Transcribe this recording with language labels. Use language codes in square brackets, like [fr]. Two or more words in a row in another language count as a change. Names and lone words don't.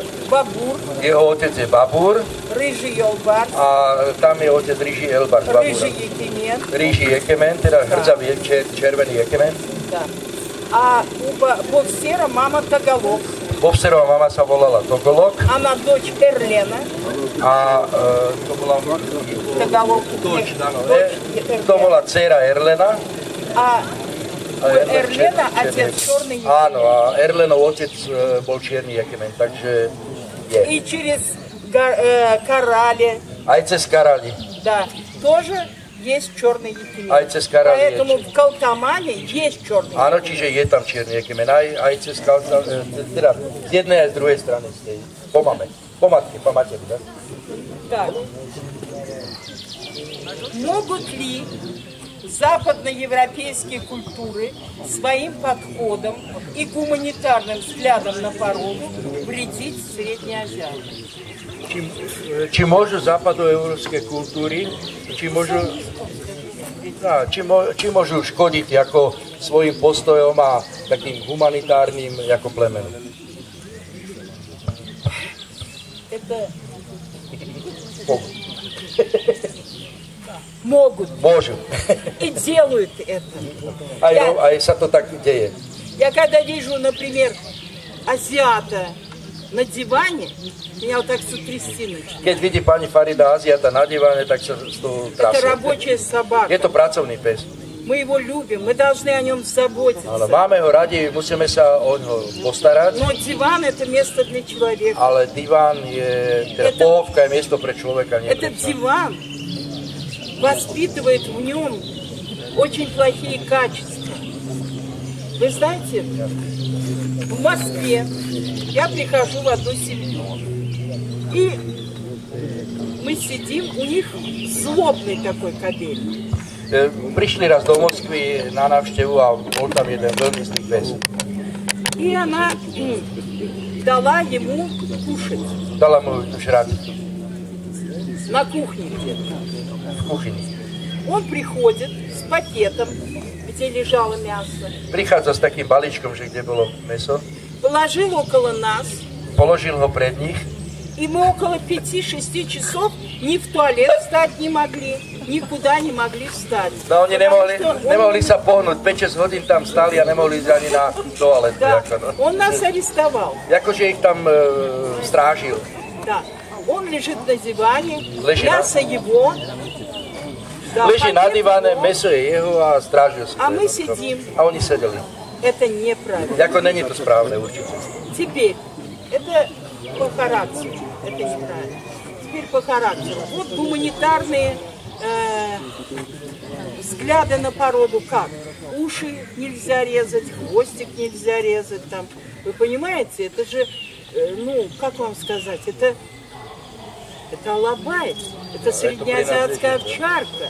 [ru] Бабур, [sk] jeho otec je Babur [ru] Рыжий Елбар, [sk] a tam je otec Rýži Elbar. [ru] Рыжий Екимен. [sk] Rýži Jekemen, teda hrdzavý červený Jekemen. [ru] Да. А у Бовсера мама Тагалок. [sk] Bovserová mama sa volala Togolok [ru] Она дочь Эрлена. [sk] a to bola [ru] Тагалок. [sk] to bola dcéra Erlena. [ru] А у Эрлена отец черный Екимен. [sk] Áno, a Erlenov otec bol čierny Jekemen, takže je. [ru] И через Карали, [sk] Aj cez Karali. [ru] да, тоже есть черный Екимен. [sk] Aj cez Karali [ru] Поэтому [sk] je. [ru] в Калтамане есть черный Екимен. [sk] Áno, čiže je tam čierny Jekemen, aj cez teda z jednej aj z druhej strany z tej, po mame, po matke, po materi, tak? [ru] Так. Могут ли западноевропейские культуры своим подходом и гуманитарным взглядом на породу вредить среднеазиатам? [sk] Či môžu západoeurópske kultúry, či môžu škodiť ako svojim postojom a takým humanitárnym ako plemenu? [ru] Могут. [sk] Môžu. [ru] И делают это. [sk] Aj sa to tak deje. [ru] Я когда вижу, например, азиата на диване, меня вот так сотрясти начинает. [sk] Keď vidí pani Farida Aziata na diváne, tak sa z toho [ru] Это [sk] trasie. [ru] рабочая собака. [sk] Je to pracovný pes. [ru] Мы его любим, мы должны о нем заботиться. [sk] Ale máme ho radi, musíme sa o ňo postarať, [ru] Но диван – это место для человека. [sk] ale diván je, teda pohovka je miesto pre človeka, nie pre [ru] Этот [sk] psa. [ru] диван воспитывает в нем очень плохие качества. Вы знаете, в Москве я прихожу в одну семью, и мы сидим, у них злобный такой кобель. [sk] Prišli raz do Moskvy na návštevu a bol tam jeden veľmi zlý pes. [ru] И она дала ему кушать [sk] Dala mu žrať [ru] на кухне где-то. [sk] v kuchyni. [ru] Он приходит с пакетом, где лежало мясо, [sk] Prichádza s takým balíčkom, že kde bolo mäso, [ru] положил около нас, [sk] položil ho pred nich [ru] и мы около 5-6 часов ни в туалет встать не могли, никуда не могли встать. [sk] No oni [ru] Потому что он- [sk] nemohli sa pohnúť, 5-6 hodín tam stali a nemohli ísť ani na toaletu. [ru] Да, [sk] Ako, no. [ru] он нас арестовал. [sk] Akože ich tam strážil. [ru] Да. Он лежит на диване, Лежит, мясо его. Да, [sk] Leží na [ru] пакет [sk] diváne, [ru] его. [sk] mäso je jeho a strážil si. [ru] A to. мы сидим. [sk] A oni sedeli. [ru] Это неправильно. [sk] Ako není to správne určite. [ru] Теперь, это по характеру, это неправильно. Теперь по характеру. Вот гуманитарные взгляды на породу как? Уши нельзя резать, хвостик нельзя резать там. Вы понимаете, это же, ну, как вам сказать, это алабай, это среднеазиатская овчарка.